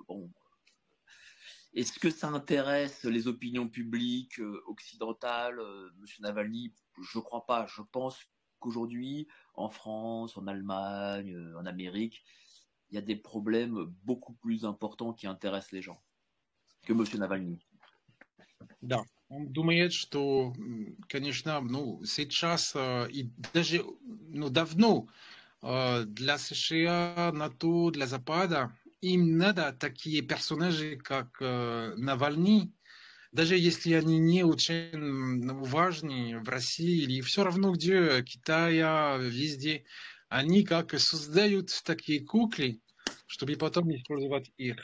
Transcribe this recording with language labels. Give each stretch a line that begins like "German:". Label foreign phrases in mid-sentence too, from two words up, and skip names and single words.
French: Est-ce que ça intéresse les opinions publiques occidentales, M. Navalny? Je crois pas. Je pense qu'aujourd'hui, en France, en Allemagne, en Amérique, il y a des problèmes beaucoup plus importants qui intéressent les gens que M. Navalny.
Russian: Да, он думает, что, конечно, сейчас и даже давно для США, НАТО, для Запада им надо такие персонажи, как Навальный, даже если они не очень важны в России или все равно где, Китая, везде, они как создают такие куклы, чтобы потом использовать их.